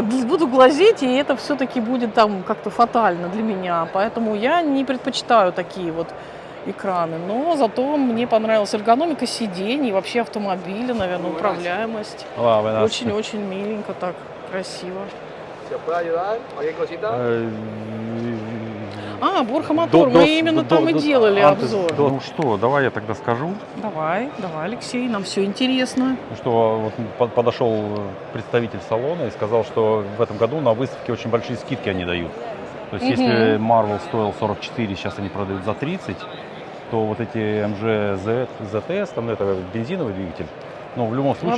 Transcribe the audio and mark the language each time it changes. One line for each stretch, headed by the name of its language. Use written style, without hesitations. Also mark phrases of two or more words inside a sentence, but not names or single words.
Russian: да, буду глазеть, и это все-таки будет там как-то фатально для меня. Поэтому я не предпочитаю такие вот экраны. Но зато мне понравилась эргономика сидений, вообще автомобиля, наверное, управляемость. Очень-очень миленько, так красиво.
Spanish: Si os puedo ayudar, cualquier cosita.
Russian: А, Борха Мотор, мы именно там и делали обзор. Ну что, давай я тогда скажу. Давай, Алексей, нам все интересно. Что вот подошел представитель салона и сказал, что в этом году на выставке очень большие скидки они дают. То есть если Marvel стоил 44, сейчас они продают за 30, то вот эти MG ZS, там это бензиновый двигатель, но в любом случае...